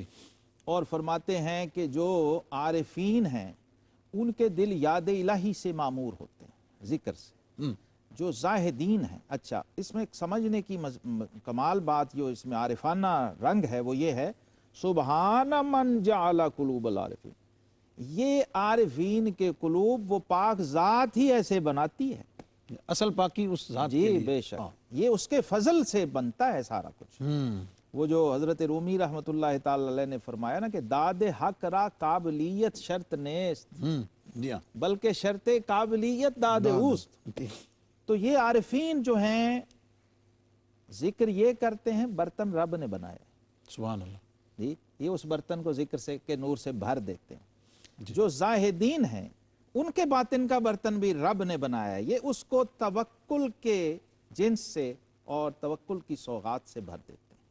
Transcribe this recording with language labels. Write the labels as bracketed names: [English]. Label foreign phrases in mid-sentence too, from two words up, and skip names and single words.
[Urdu] اور فرماتے ہیں کہ جو عارفین ہیں ان کے دل یاد الہی سے معمور ہوتے ہیں، ذکر سے. جو زاہدین ہیں، اچھا اس میں سمجھنے کی کمال بات جو اس میں عارفانہ رنگ ہے وہ یہ ہے، [Arabic] سبحان من جعل قلوب العارفین، [Urdu] یہ عارفین کے قلوب وہ پاک ذات ہی ایسے بناتی ہے. اصل پاکی اس ذات کے جی لیے. بے شک یہ اس کے فضل سے بنتا ہے سارا کچھ. وہ جو حضرت رومی [Arabic] رحمت اللہ تعالی علیہ [Urdu] نے فرمایا نا کہ [Persian] داد حق را قابلیت شرط نیست [Urdu] جی ہاں. [Persian] بلکہ شرط قابلیت داد اوست. [Urdu] تو یہ عارفین جو ہیں ذکر یہ کرتے ہیں برتن رب نے بنایا. [Arabic] سبحان اللہ. [Urdu] جی یہ اس برتن کو ذکر سے کے نور سے بھر دیتے ہیں. جو زاہدین ہیں ان کے باطن کا برتن بھی رب نے بنایا ہے. یہ اس کو توکل کے جنس سے اور توکل کی سوغات سے بھر دیتے ہیں.